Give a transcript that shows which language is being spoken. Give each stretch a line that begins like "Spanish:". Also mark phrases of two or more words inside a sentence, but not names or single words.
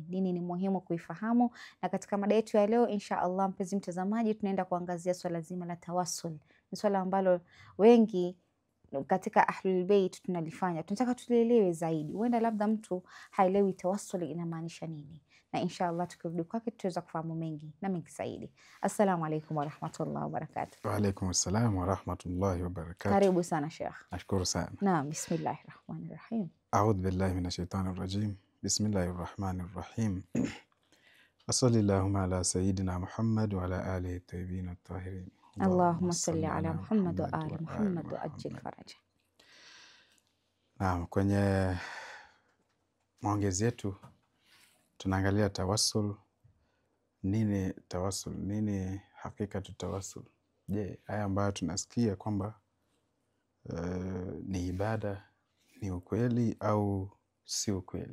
Swahili: Dini ni muhimu kuifahamu, na katika mada yetu ya leo
Arabic: إن شاء الله
Swahili: mpenzi mtazamaji, tunaenda kuangazia swala zima la tawassul. Ni swala ambalo wengi katika Ahlul Bait tunalifanya, tunataka tulielewe zaidi. Huenda labda mtu haelewi tawassul inamaanisha nini, na inshallah tukirudi kwake tutaweza kufahamu mengi na mengi zaidi.
Arabic: السلام عليكم ورحمة الله وبركاته. وعليكم السلام ورحمة الله وبركاته.
Swahili: Karibu sana Sheikh. Nashukuru sana. Naam,
Arabic: بسم الله الرحمن الرحيم. أعوذ بالله من الشيطان الرجيم. بسم الله الرحمن الرحيم. وصلى الله على سيدنا محمد وعلى آله الطيبين الطاهرين. اللهم صل على محمد وآل محمد وعجل فرجه.
Swahili: Naam, kwenye maongezi yetu tunaangalia tawassul. Nini tawassul? Nini hakika tawassul? Je, haya ambayo tunasikia kwamba ni ibada ni ukweli au si ukweli?